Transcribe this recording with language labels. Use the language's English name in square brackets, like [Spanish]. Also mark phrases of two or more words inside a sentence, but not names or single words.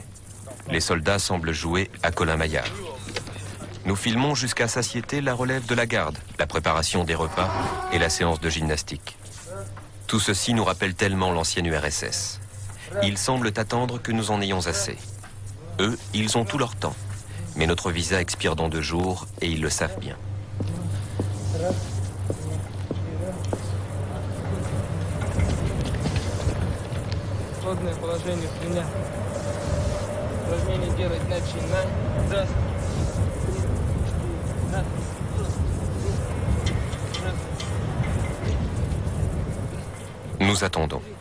[French] Les soldats semblent jouer à Colin-Maillard. Nous filmons jusqu'à satiété la relève de la garde, la préparation des repas et la séance de gymnastique. Tout ceci nous rappelle tellement l'ancienne URSS. Ils semblent attendre que nous en ayons assez. Eux, ils ont tout leur temps. Mais notre visa expire dans 2 jours et ils le savent bien. [Russian] Положение спиня. Упражнение делать начинаем. Раз. [French] Nous attendons.